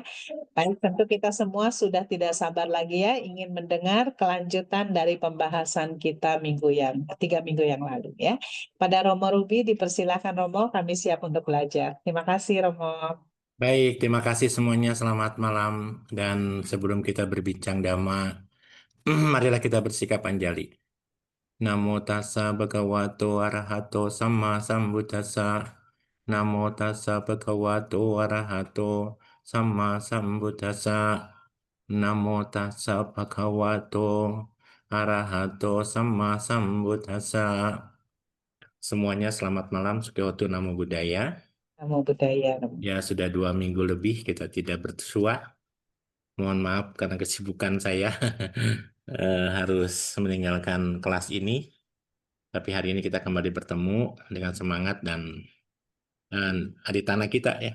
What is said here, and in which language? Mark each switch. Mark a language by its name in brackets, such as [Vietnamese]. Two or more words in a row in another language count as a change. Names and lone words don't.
[Indonesian] Baik, tentu kita semua sudah tidak sabar lagi ya ingin mendengar kelanjutan dari pembahasan kita 3 minggu yang lalu ya. Pada Romo Ruby dipersilakan Romo, kami siap untuk belajar. Terima kasih Romo. Baik, terima kasih semuanya. Selamat malam. Dan sebelum kita berbincang dhamma, marilah kita bersikap anjali. [Pali] Namo tassa bhagavato arahato sama sambuddhassa. Namo tassa bhagavato arahato sama sambuddhassa. Namo tassa bhagavato arahato sama sambuddhassa. [Indonesian] Semuanya selamat malam. [Pali] Sukihotu Namo Buddhaya. Namo Buddhaya. [Indonesian] Ya, sudah 2 minggu lebih kita tidak bersua. Mohon maaf karena kesibukan saya harus meninggalkan kelas ini. Tapi hari ini kita kembali bertemu dengan semangat dan aditana kita ya.